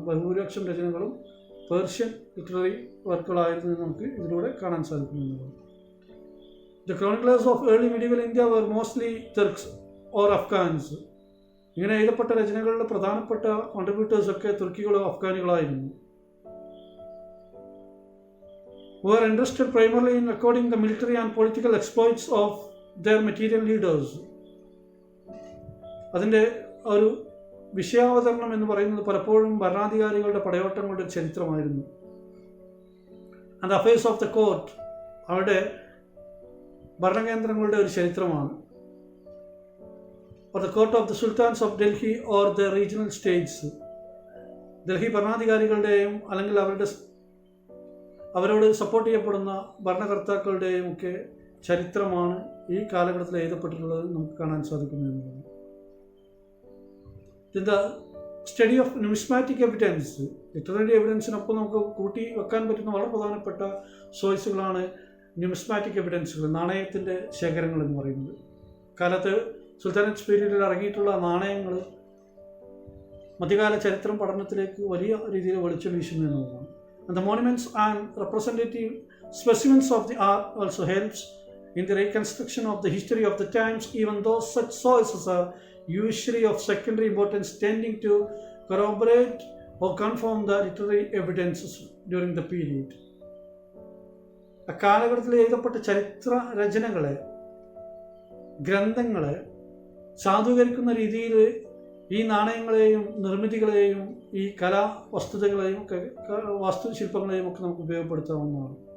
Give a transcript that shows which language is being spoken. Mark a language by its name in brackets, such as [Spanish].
[Malayalam] ബഹുഭൂരിപക്ഷം രചനകളും Persian literary വർക്കുകളായിരുന്നു നമുക്ക് ഇതിലൂടെ കാണാൻ സാധിക്കുന്നു എന്നുള്ളതാണ്. [English] The chroniclers of early medieval India were mostly Turks or Afghans. [Malayalam] ഇങ്ങനെ എഴുതപ്പെട്ട രചനകളിലെ പ്രധാനപ്പെട്ട കോൺട്രിബ്യൂട്ടേഴ്സൊക്കെ തുർക്കികളോ അഫ്ഗാനികളായിരുന്നു. [English] who are interested primarily in recording the military and political exploits of their material leaders. [Malayalam] അതിൻ്റെ ഒരു വിഷയാവതരണം എന്ന് പറയുന്നത് പലപ്പോഴും ഭരണാധികാരികളുടെ പടയോട്ടങ്ങളുടെ ചരിത്രമായിരുന്നു. [English] and affairs of the court, [Malayalam] അവരുടെ ഭരണകേന്ദ്രങ്ങളുടെ ഒരു ചരിത്രമാണ്. [English] Or the court of the sultans of Delhi or the regional states. [Malayalam] Delhi ഭരണാധികാരികളുടെയും അല്ലെങ്കിൽ അവരോട് സപ്പോർട്ട് ചെയ്യപ്പെടുന്ന ഭരണകർത്താക്കളുടെയും ഒക്കെ ചരിത്രമാണ് ഈ കാലഘട്ടത്തിൽ എഴുതപ്പെട്ടിട്ടുള്ളത് നമുക്ക് കാണാൻ സാധിക്കുന്നതാണ്. [English] The study of numismatic evidence. [Malayalam] Literary എവിഡൻസിനൊപ്പം നമുക്ക് കൂട്ടി വെക്കാൻ പറ്റുന്ന വളരെ പ്രധാനപ്പെട്ട സോഴ്സുകളാണ് ന്യൂമിസ്മാറ്റിക് എവിഡൻസുകൾ, നാണയത്തിൻ്റെ ശേഖരങ്ങൾ എന്ന് പറയുന്നത്. കാലത്ത് സുൽത്താനറ്റ് പീരീഡിൽ ഇറങ്ങിയിട്ടുള്ള നാണയങ്ങൾ മധ്യകാല ചരിത്രം പഠനത്തിലേക്ക് വലിയ രീതിയിൽ വെളിച്ചം വീശുന്നു എന്നുള്ളതാണ്. [English] And the monuments and representative specimens of the art also helps in the reconstruction of the history of the times, even though such sources are usually of secondary importance, tending to corroborate or confirm the literary evidences during the period. [Malayalam] അക്കാലഘട്ടത്തിൽ എഴുതപ്പെട്ട ചരിത്ര രചനകളെ, ഗ്രന്ഥങ്ങളെ സാധൂകരിക്കുന്ന രീതിയിൽ ഈ നാണയങ്ങളെയും നിർമ്മിതികളെയും ഈ കലാ വസ്തുതകളെയും ഒക്കെ വാസ്തുശില്പങ്ങളെയും ഒക്കെ നമുക്ക് ഉപയോഗപ്പെടുത്താവുന്നതാണ്.